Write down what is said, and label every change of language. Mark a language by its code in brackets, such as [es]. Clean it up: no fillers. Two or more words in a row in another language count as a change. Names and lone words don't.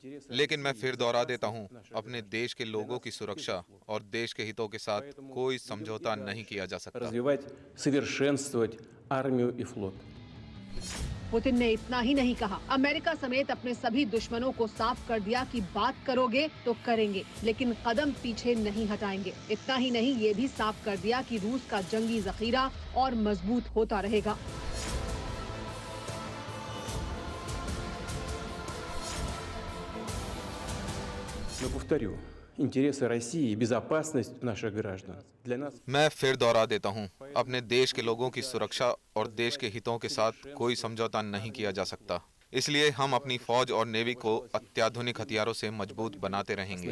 [hi] लेकिन मैं फिर दोहरा देता हूं, अपने देश के लोगों की सुरक्षा और देश के हितों के साथ कोई समझौता नहीं किया जा सकता। [ru] совершенствовать армию и флот. [hi] पुतिन ने इतना ही नहीं कहा, अमेरिका समेत अपने सभी दुश्मनों को साफ कर दिया कि बात करोगे तो करेंगे, लेकिन कदम पीछे नहीं हटाएंगे। इतना ही नहीं, ये भी साफ कर दिया कि रूस का जंगी जखीरा और मजबूत होता रहेगा। [ru] Но повторю, интересы России и безопасность наших граждан для нас. [hi] मैं फिर दोहरा देता हूं, अपने देश के लोगों की सुरक्षा और देश के हितों के साथ कोई समझौता नहीं किया जा सकता। इसलिए हम अपनी फौज और नेवी को अत्याधुनिक हथियारों से मजबूत बनाते रहेंगे।